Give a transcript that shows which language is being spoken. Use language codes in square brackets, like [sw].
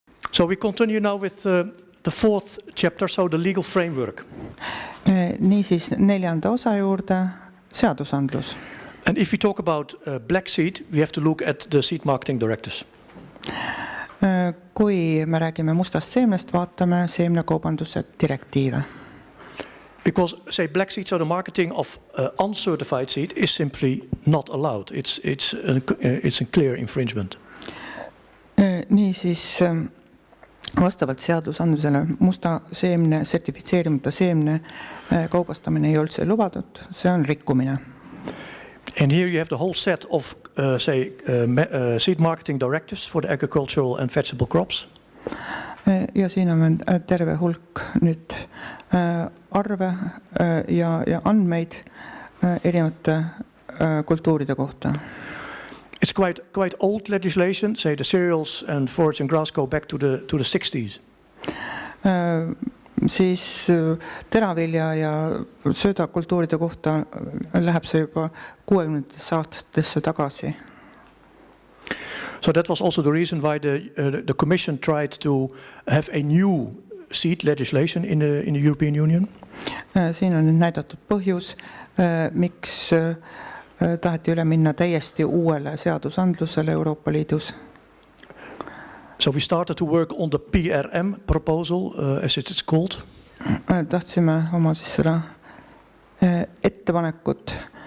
[en] So we continue now with the fourth chapter, so the legal framework. [et] Niisiis 4. osa juurde seadusandlus. [en] And if we talk about black seed, we have to look at the seed marketing directives. [et] Kui me räägime mustast seemnest, vaatame seemnekaubanduse direktiive. [en] Because, say, black seed, so the marketing of uncertified seed is simply not allowed. It's a clear infringement. [et] Niisiis, vastavalt seadusandlusele musta seemne, sertifitseerimata seemne kaubastamine ei üldse lubatud, see on rikkumine. [en] And here you have the whole set of, seed marketing directives for the agricultural and vegetable crops. [et] Ja siin on terve hulk nüüd arve ja andmeid erinevate kultuuride kohta. [en] It's quite old legislation. Say the cereals and forage and grass go back to the 60s. [et] Siis teravilja ja söödakultuuride kohta läheb see juba 60. aastatesse tagasi. [en] So that was also the reason why the Commission tried to have a new seed legislation in the European Union. [et] Siin on nüüd näidatud põhjus, miks taheti üle minna täiesti uuele seadusandlusele Euroopa Liidus. [en] So we started to work on the PRM proposal, as it is called. [et] Tahtsime oma siis seda ettepanekut.